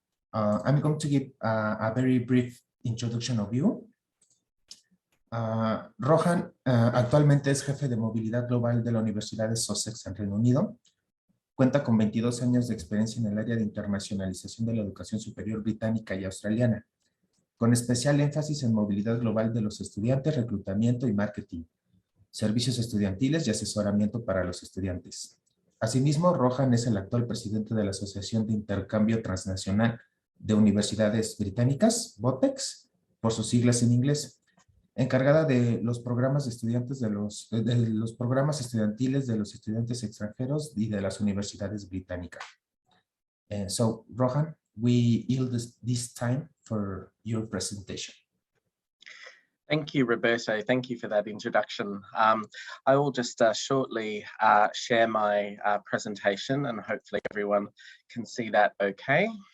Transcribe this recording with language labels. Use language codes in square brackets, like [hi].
[en] I'm going to give a very brief introduction of you. [es] Rohan actualmente es jefe de movilidad global de la Universidad de Sussex en Reino Unido. Cuenta con 22 años de experiencia en el área de internacionalización de la educación superior británica y australiana, con especial énfasis en movilidad global de los estudiantes, reclutamiento y marketing, servicios estudiantiles y asesoramiento para los estudiantes. Asimismo, Rohan es el actual presidente de la Asociación de Intercambio Transnacional de Universidades Británicas, BOTEX, por sus siglas en inglés, encargada de los programas de estudiantes de los programas estudiantiles de los estudiantes extranjeros y de las universidades británicas. [en] So, Rohan, we yield this time for your presentation. Thank you, Roberto. Thank you for that introduction. I will just shortly share my presentation, and hopefully everyone can see that okay.